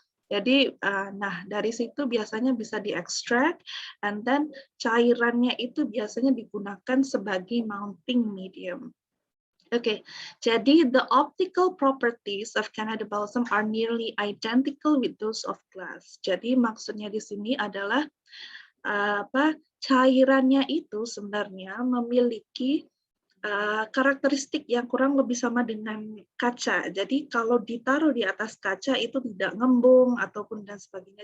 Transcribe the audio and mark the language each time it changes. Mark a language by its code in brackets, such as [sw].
[id] Jadi, nah dari situ biasanya bisa diekstrak, and then cairannya itu biasanya digunakan sebagai mounting medium. [en] Oke, jadi the optical properties of Canada balsam are nearly identical with those of glass. [id] Jadi maksudnya di sini adalah cairannya itu sebenarnya memiliki karakteristik yang kurang lebih sama dengan kaca. Jadi kalau ditaruh di atas kaca itu tidak ngembung ataupun dan sebagainya.